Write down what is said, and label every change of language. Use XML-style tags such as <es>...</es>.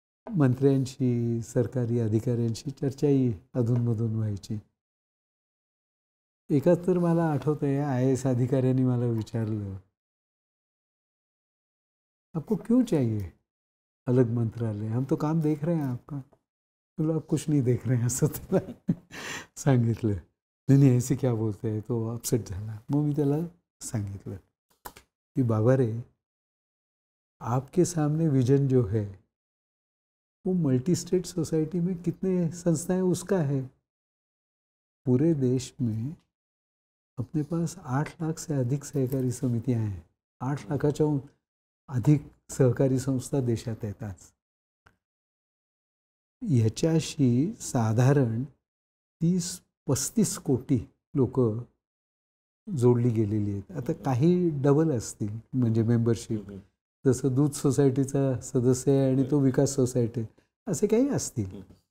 <mr>मंत्र्यांशी, सरकारी अधिकाऱ्यांशी चर्चाही अधूनमधून व्हायची. एकाच तर मला आठवतं आहे, IAS अधिकाऱ्यांनी मला विचारलं,</mr> <hi>आपको क्यों चाहिए अलग मंत्रालय? हम तो काम देख रहे हैं आपका. तुला कुछ नहीं देख रहे हैं</hi> <mr>असं त्याला सांगितलं.</mr> <hi>नाही ऐसे क्या बोलते हैं,</hi> <mr>तो अपसेट झाला. मग मी त्याला सांगितलं कि बाबा रे,</mr> <hi>आपके सामने विजन जो है वो मल्टी स्टेट सोसाइटी में कितने संस्थाएं उसका है. पूरे देश में अपने पास 8 लाख से अधिक सहकारी समितियां हैं.</hi> <mr>8 लाखाच्या अधिक सहकारी संस्था देशात आहेत आज. याच्याशी साधारण 30-35 कोटी लोक जोडली गेलेली आहेत. आता काही डबल असतील, म्हणजे मेंबरशिप, जसं दूध सोसायटीचा सदस्य आहे आणि तो विकास सोसायटी, असे काही असतील.</mr>